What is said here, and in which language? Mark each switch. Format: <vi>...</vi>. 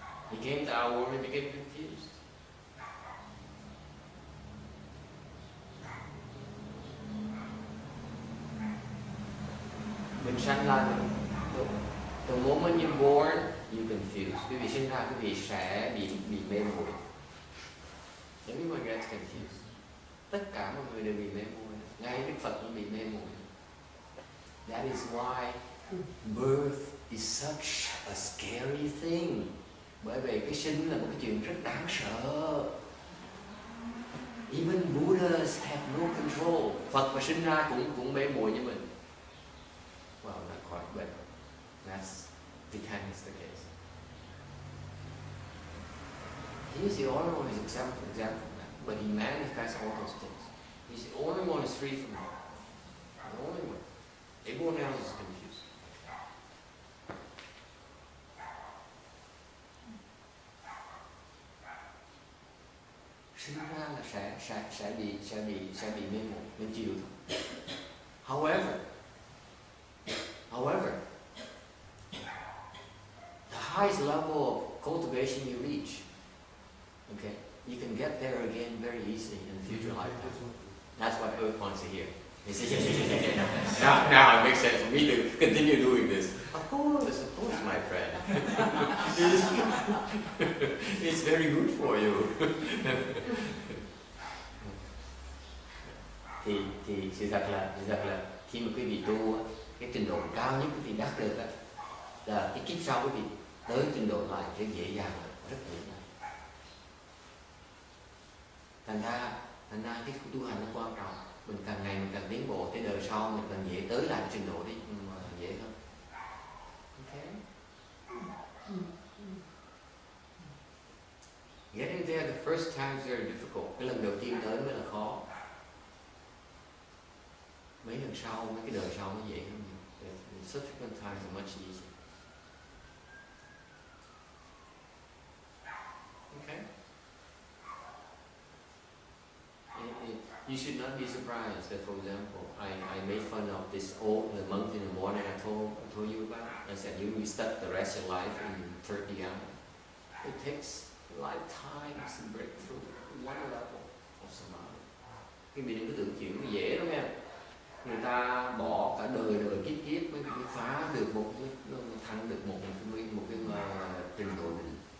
<en>He came to our world and became confused.</en> <vi>Mình sanh ra</vi> <en>the moment you're born, you're confused.</en> <vi>Quý vị sinh ra quý vị sẽ bị mê muội.</vi> <en>Everyone gets confused.</en> <vi>Tất cả mọi người đều bị mê muội. Ngay Đức Phật cũng bị mê muội.</vi> <en>That is why birth is such a scary thing.</en> <vi>Bởi vì cái sinh là một cái chuyện rất đáng sợ.</vi> <en>Even Buddhas have no control.</en> <vi>Phật mà sinh ra cũng mê muội như mình.</vi> <en>Well, not quite, but that's becomes the case. He's the only one who's exempt from that, but he manifests all those things. He's the only one who's free from that. The only one. Everyone else is confused.</en> <vi>Sinh ra là sẽ bị mê muội, nên chịu thôi.</vi> <en>However, the highest level of cultivation you reach, okay, you can get there again very easily in the future lifetime. That's what Earth wants to hear. He says, yeah. Now it makes sense for me to continue doing this. Of course, my friend. It's very good for you.</en> <vi>thì sự thật là khi mà quý vị tu á, cái trình độ cao nhất quý vị đắc được á, là cái kiếp sau quý vị tới trình độ lại rất dễ dàng, rất dễ dàng. Thành ra cái tu hành nó quan trọng. Mình càng ngày mình càng tiến bộ, tới đời sau mình càng dễ tới lại cái trình độ đi, mà dễ hơn.</vi> <en>Okay. Getting there the first time is very difficult.</en> <vi>Cái lần đầu tiên tới mới là khó. Mấy lần sau, mấy cái đời sau nó dễ hơn nhiều.</vi> <en>The subsequent times are much easier. Okay? You should not be surprised that, for example, I made fun of this the monk in the morning I told you about. I said, you will stuck the rest of your life in 30 hours. It takes lifetimes to break through one level of samadhi.</en> <vi>Cái mình đừng có tưởng chuyện nó dễ đâu nha. Người ta bỏ cả đời kiếp mới phá được một thăng được một cái trình độ định.</vi>